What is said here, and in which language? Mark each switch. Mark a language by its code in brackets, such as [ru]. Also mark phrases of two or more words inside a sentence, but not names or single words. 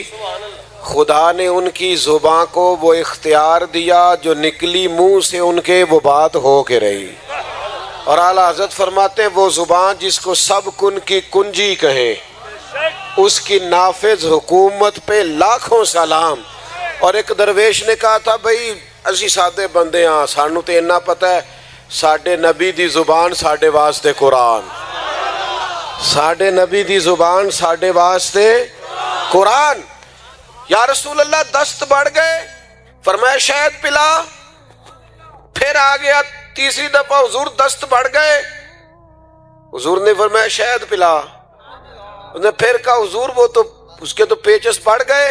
[ur] خدا نے ان کی زباں کو وہ اختیار دیا جو نکلی منہ سے ان کے وہ بات ہو کے رہی. اور اعلیٰ حضرت فرماتے ہیں وہ زبان جس کو سب کن کی کنجی کہیں اس کی نافذ حکومت پہ لاکھوں سلام. اور ایک درویش نے کہا تھا بھئی [pa] اسی سادے بندے ہاں, سانو تے اتنا پتہ ہے ساڈے نبی دی زبان ساڈے واسطے قرآن, ساڈے نبی دی زبان ساڈے واسطے قرآن. [ur] یا رسول اللہ دست بڑھ گئے, فرمایا شہد پلا. پھر آ گیا تیسری دفعہ, حضور دست بڑھ گئے. حضور نے فرمایا شہد پلا. اس نے پھر کہا حضور وہ تو اس کے تو پیچس بڑھ گئے.